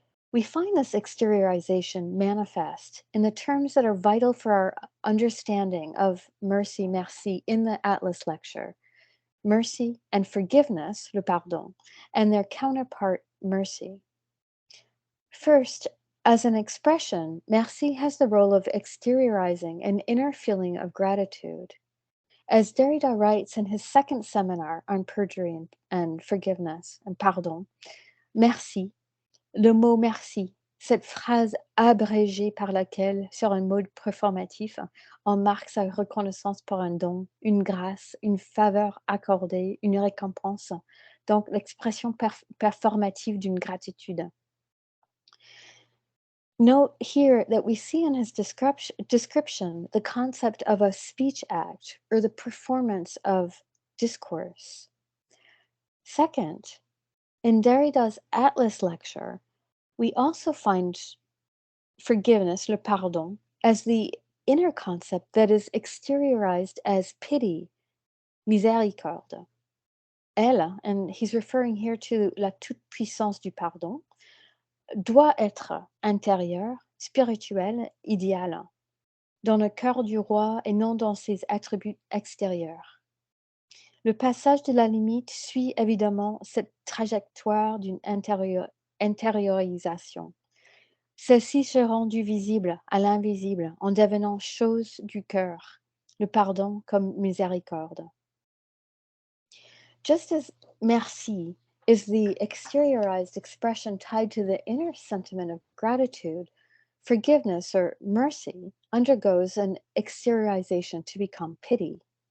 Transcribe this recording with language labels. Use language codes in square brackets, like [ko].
[en] We find this exteriorization manifest in the terms that are vital for our understanding of mercy, merci in the Atlas lecture. Mercy and forgiveness, le pardon, and their counterpart, mercy. First, As an expression, merci has the role of exteriorizing an inner feeling of gratitude. As Derrida writes in his second seminar on perjury and forgiveness, and [fr] pardon, merci, le mot merci, cette phrase abrégée par laquelle, sur un mode performatif, on marque sa reconnaissance pour un don, une grâce, une faveur accordée, une récompense, donc l'expression performative d'une gratitude. [en] Note here that we see in his description the concept of a speech act or the performance of discourse. Second, in Derrida's Atlas lecture, we also find forgiveness, le pardon, as the inner concept that is exteriorized as pity, miséricorde. [fr] Elle, [en] and he's referring here to [fr] la toute-puissance du pardon, doit être intérieure, spirituelle, idéale, dans le cœur du roi et non dans ses attributs extérieurs. Le passage de la limite suit évidemment cette trajectoire d'une intériorisation. Celle-ci se rendue visible à l'invisible en devenant chose du cœur, le pardon comme miséricorde. [en] Just as merci is the exteriorized expression tied to the inner sentiment of gratitude, forgiveness or mercy undergoes an exteriorization to become pity.